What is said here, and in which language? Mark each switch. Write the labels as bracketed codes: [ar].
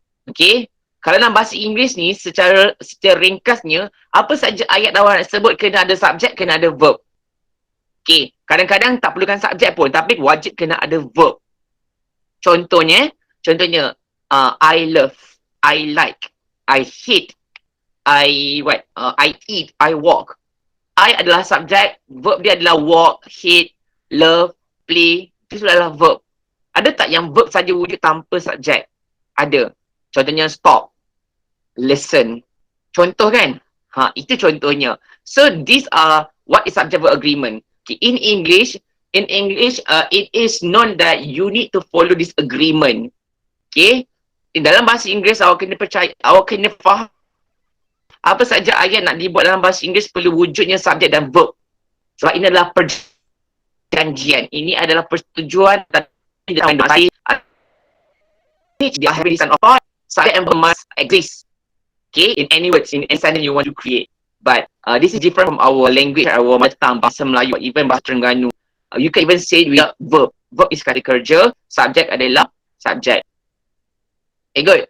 [ms] Okay. Kalau dalam bahasa Inggeris ni secara ringkasnya, apa saja ayat awak nak sebut kena ada subjek, kena ada verb. Okay. Kadang-kadang tak perlukan subjek pun, tapi wajib kena ada verb. [en] Contohnya I love, I like, I hate, I eat, I walk. [ms] I adalah subjek, verb dia adalah walk, hate, love, play. Itu adalah verb. Ada tak yang verb saja wujud tanpa subjek? Ada. Contohnya stop, listen. Contoh kan? Itu contohnya. [en] So these are what is subject verb agreement. Okay, in English, it is known that you need to follow this agreement. [ms] Okay, dalam bahasa Inggeris awak kena percaya, awak kena faham apa saja ayat nak dibuat dalam bahasa Inggeris perlu wujudnya subjek dan verb. Sebab ini adalah perjanjian. Ini adalah persetujuan dalam bahasa. [en] Dia have of thought, subject and verb must exist. Okay, in any words, in any sentence you want to create. But this is different from our language, our mother tongue, bahasa Melayu, even bahasa Terengganu. You can even say without verb. Verb is kata kerja, [ms] subjek adalah subjek. [en] Okay, good.